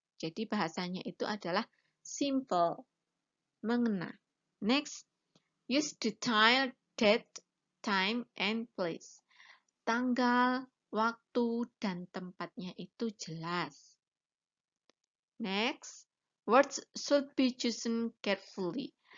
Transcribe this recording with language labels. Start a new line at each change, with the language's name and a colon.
Indonesian: Jadi bahasanya itu adalah simple, mengena.
English: Next, use detail, date, time, and place.
Indonesian: Tanggal, waktu, dan tempatnya itu jelas.
English: Next, words should be chosen carefully.